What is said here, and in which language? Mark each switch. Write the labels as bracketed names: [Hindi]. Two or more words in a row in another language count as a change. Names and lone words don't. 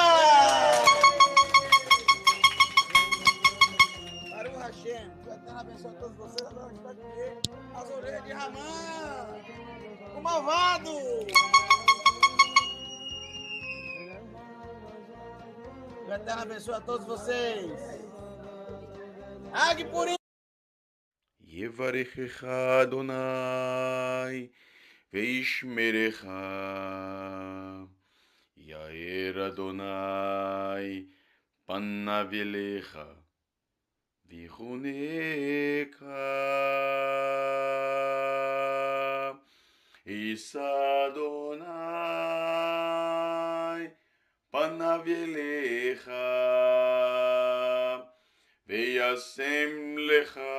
[Hebrew] ברוך השם, [Portuguese] que o Eterno abençoe a todos vocês. Agora a gente vai comer as orelhas de Ramã, o malvado! Que o Eterno abençoe a todos vocês. [Hebrew] חג פורים! יברכך אדוני וישמרך, יאר אדוני פניו אליך ויחונך, יישא אדוני פניו אליך וישם לך